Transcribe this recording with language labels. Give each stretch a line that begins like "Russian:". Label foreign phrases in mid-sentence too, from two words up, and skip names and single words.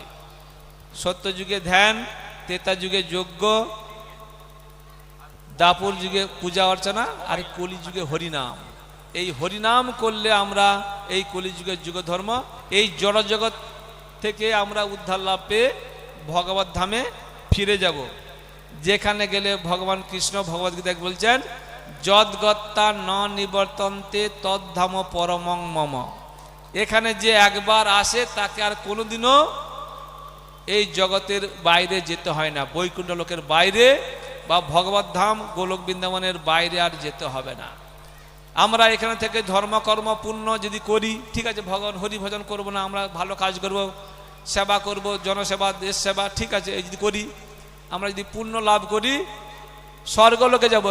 Bangla: সত্য যুগে ধ্যান, ত্রেতা যুগে যজ্ঞ, দাপর যুগে পূজা অর্চনা, আর কলিযুগে হরিনাম। এই হরিনাম করলে আমরা এই কলিযুগের যুগধর্ম, এই জড়জগৎ থেকে আমরা উদ্ধার লাভ পেয়ে ভগবত ধামে ফিরে যাব। যেখানে গেলে ভগবান কৃষ্ণ ভগবদ্গীতায় বলছেন
Sanskrit: যদ্গত্তা ন নিবর্তন্তে তদ্ধাম পরমং মম।
Bangla: এখানে যে একবার আসে তাকে আর কোনোদিনও এই জগতের বাইরে যেতে হয় না। বৈকুণ্ঠ লোকের বাইরে বা ভগবত ধাম গোলক বৃন্দাবনের বাইরে আর যেতে হবে না। আমরা এখানে থেকে ধর্মকর্ম পুণ্য যদি করি, ঠিক আছে, ভগবান হরি ভজন করবো না, আমরা ভালো কাজ করব, সেবা করব, জনসেবা, দেশ সেবা, ঠিক আছে, এই যদি করি, আমরা যদি পুণ্য লাভ করি স্বর্গলোকে যাব।